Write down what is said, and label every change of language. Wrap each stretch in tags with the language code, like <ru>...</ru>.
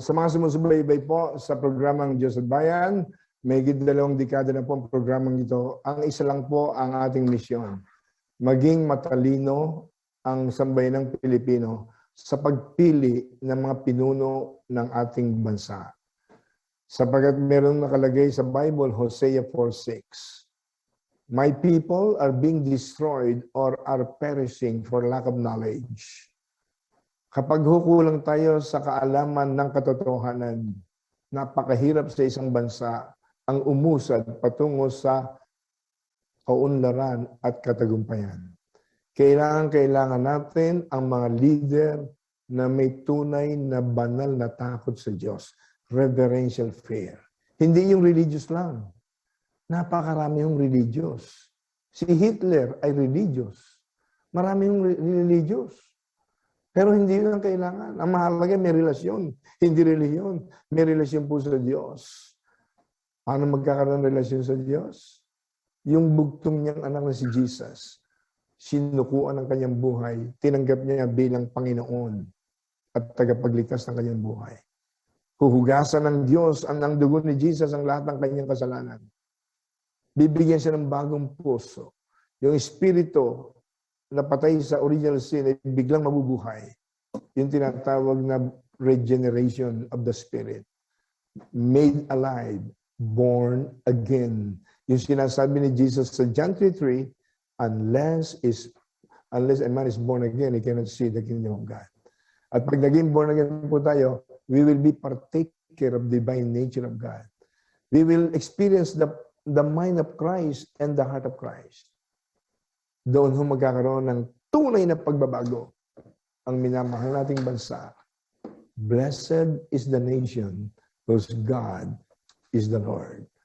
<tl>Sa mga sumusubaybay po sa programang Diyos at Bayan, may 2 dekada na po ang programang ito. Ang isa lang po ang ating misyon. Maging matalino ang sambayanang Pilipino sa pagpili ng mga pinuno ng ating bansa. Sapagkat meron nakalagay sa Bible, Hosea 4:6.</tl> <en>My people are being destroyed or are perishing for lack of knowledge.</en> <tl>Kapag hukulang tayo sa kaalaman ng katotohanan, napakahirap sa isang bansa ang umusad patungo sa kaunlaran at katagumpayan. Kailangan natin ang mga leader na may tunay na banal na takot sa Diyos.</tl> <en>Reverential fear.</en> <tl>Hindi yung religious lang. Napakarami yung religious. Si Hitler ay religious. Marami yung religious. Pero hindi yun ang kailangan. Ang mahalaga may relasyon. Hindi reliyon. May relasyon po sa Diyos. Paano magkakaroon ng relasyon sa Diyos? Yung bugtong niyang anak na si Jesus, sinukuan ang kanyang buhay, tinanggap niya bilang Panginoon at tagapagligtas ng kanyang buhay. Huhugasan ng Diyos ang dugo ni Jesus ang lahat ng kanyang kasalanan. Bibigyan siya ng bagong puso. Yung espiritu na patay sa original sin ay biglang mabubuhay. Yung tinatawag na</tl> <en>regeneration of the spirit. Made alive, born again.</en> <tl>Yung sinasabi ni Jesus sa John 3:3,</tl> <en>unless a man is born again, he cannot see the kingdom of God.</en> <tl>At pag naging born again po tayo,</tl> <en>we will be partaker of divine nature of God. We will experience the mind of Christ and the heart of Christ.</en> <tl>Doon ho magkakaroon ng tunay na pagbabago ang minamahal nating bansa.</tl> <en>Blessed is the nation whose God is the Lord.</en>